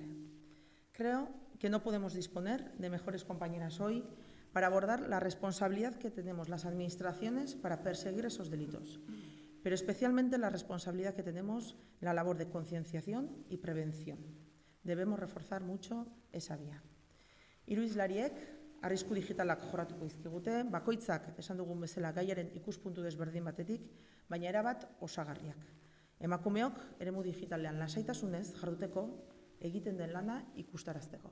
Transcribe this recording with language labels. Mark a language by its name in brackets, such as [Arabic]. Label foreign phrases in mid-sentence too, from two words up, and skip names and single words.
[Spanish] Creo que no podemos disponer de mejores compañeras hoy para abordar la responsabilidad que tenemos las administraciones para perseguir esos delitos, pero especialmente la responsabilidad que tenemos en la labor de concienciación y prevención. Debemos reforzar mucho esa vía. [Basque] Hiru hizlariek arrisku digitalak jorratuko dizkigute, bakoitzak esan dugun bezala gaiaren ikuspuntu desberdin batetik, baina erabat osagarriak. Emakumeok eremu digitalean lasaitasunez jarduteko egiten den lana ikustarazteko.